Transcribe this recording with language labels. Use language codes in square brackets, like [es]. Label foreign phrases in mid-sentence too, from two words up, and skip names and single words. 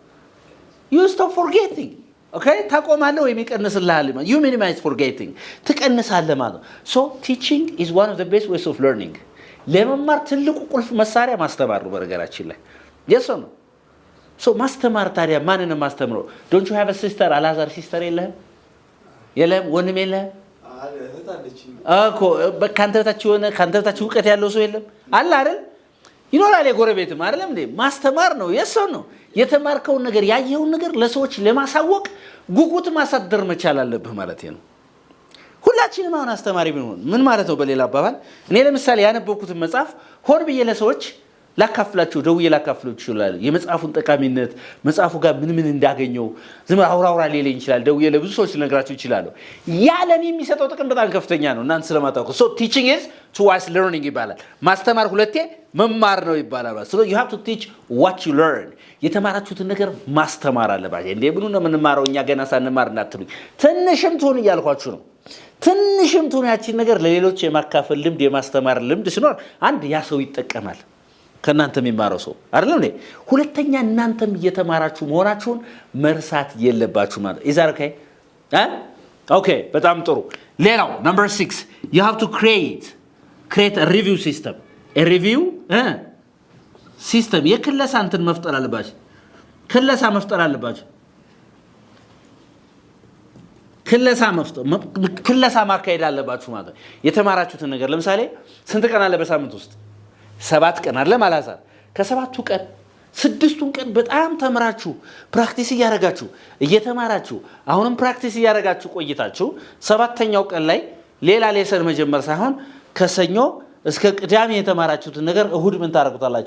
[en] you stop forgetting okay [am] ታቆማለህ ወይ ይቀንስልሃል ማለት [en] you minimize forgetting [am] ትቀንሳለህ ማለት ነው። [en] so teaching is one of the best ways of learning [am] ለመማር ትልቁ ቁልፍ መሳሪያ ማስተማር ነው በነገራችን ላይ የሰው ነው። so ማስተማር ታዲያ ማንን ማስተምረው? [en] don't you have a sister [am] አላዛር ሲስተር የለም ወንድም የለም እኮ በካንተ በታች ዕውቀት ያለው ሰው የለም አለ አይደል? ይኖራል የጎረቤትም አይደለም እንዴ? ማስተማር ነው የሰው ነው። የተማርከውን ነገር ያየውን ነገር ለሰዎች ለማሳወቅ ጉጉት ማሳደር መቻል አለብህ ማለት ነው። ሁላችንም አሁን አስተማሪ ብንሆን ምን ማለት ነው? በሌላ አባባል እኔ ለምሳሌ ያነበብኩትን መጽሐፍ ሆን ብዬ ለሰዎች ላካፍላችሁ ደውዬ ላካፍለው ይችላል። የመጽሐፉን ጠቃሚነት መጽሐፉ ጋር ምን እንዳገኘው ዝም አውራውራ ሊለኝ ይችላል። ደውዬ ለብዙ ሰዎች ልነግራችሁ ይችላል። ያ ለኔ የሚሰጠው ጥቅም በጣም ከፍተኛ ነው እናንተ ስለማታውቁ። [en] so teaching is twice learning [am] ይባላል። ማስተማር ሁለቴ መማር ነው ይባላል። [en] so you have to teach what you learn [am] የተማራችሁትን ነገር ማስተማር አለባችሁ። እንዴ ብሉ ነው የምንማረው እኛ ገና ሳንማር እንዳትሉኝ። ትንሽም ትሁን እያልኳችሁ ነው። ትንሽም ትሁን ያቺን ነገር ለሌሎች የማካፈል ልምድ የማስተማር ልምድ ሲኖር አንድ ያ ሰው ይጠቀማል ከናንተ የሚማረው ሰው አይደለም እንዴ? ሁለተኛ እናንተም እየተማራችሁ መሆናችሁን መርሳት የለባችሁ ማለት [en] is that okay okay [am] በጣም ጥሩ። ሌላው [en] number 6 you have to create a review [am] system a review system የክለሳ እንትን መፍጠር አለባችሁ። ክለሳ ማካሄድ አለባችሁ ማለት የተማራችሁትን ነገር ለምሳሌ ስንት ቀን አለ በሳምንት ውስጥ 7 ቀን አለ ማለት ነው። ከ7ቱ ቀን 6ቱን ቀን በጣም ተምራችሁ ፕራክቲስ ያያረጋችሁ እየተማራችሁ አሁንም ፕራክቲስ ያያረጋችሁ ቆይታችሁ 7ኛው ቀን ላይ ሌላ ሌሰን መጀመር ሳይሆን ከሰኞ እስከ ቅዳሜ የተማራችሁትን ነገር እሁድ ምን ታረጋግጣላችሁ?